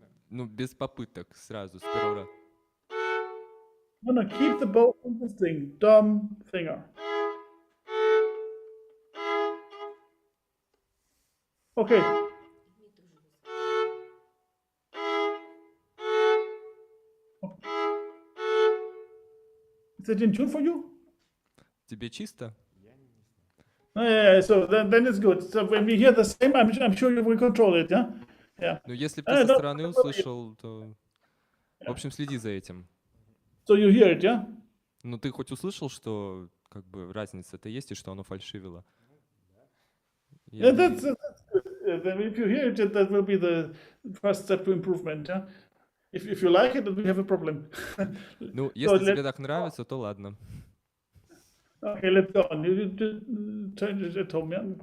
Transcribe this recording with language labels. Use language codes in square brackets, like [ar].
[ru] Ну, без попыток, сразу, с первого раза. [en] No, keep the bow on the string, thumb, finger. Okay. Is it in tune for you? [ru] Тебе чисто? [en] Yeah, so then it's good. So when we hear the same, I'm sure you will control it, yeah? Yeah. [ru] Ну, если бы ты со стороны услышал, то... В общем, следи за этим. [en] So you hear it, yeah? [ru] Ну, ты хоть услышал, что как бы разница-то есть, и что оно фальшивило? [en] Yeah, that's good. Then if you hear it, that will be the first step to improvement, yeah? If you like it, then we have a problem. [ru] Ну, если тебе так нравится, то ладно. [en] Okay, let's go on. You just change it at home, yeah?